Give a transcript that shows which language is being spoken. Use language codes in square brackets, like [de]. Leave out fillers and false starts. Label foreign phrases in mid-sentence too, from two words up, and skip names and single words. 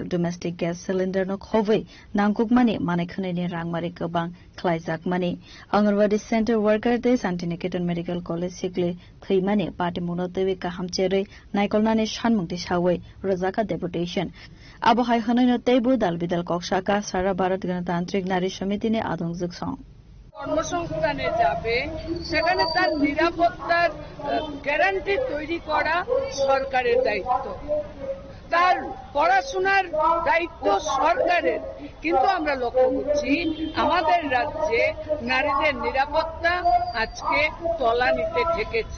[en] domestic gas cylinder [trp] no khove nangkuk mani manekhane ne rangmari gobang khlaijak mani Anganwadi [en] center worker [trp] de Santiniketan Medical College sikle thimani party monotewi ka hamchere naikolna ne shanmungti sawe rozaka deputation abo hai hanoi no tebu dalbidal koksaka Sara Bharat Ganatantrik Nari Samiti ne Adungjuk song [bn] কর্মসংস্থানে যাবে সেখানে তার নিরাপত্তার গ্যারান্টি তৈরি করা সরকারের দায়িত্ব, তার পড়াশোনার দায়িত্ব সরকারের, কিন্তু আমরা লক্ষ্য করছি আমাদের রাজ্যে নারীদের নিরাপত্তা আজকে তলানিতে ঠেকেছে।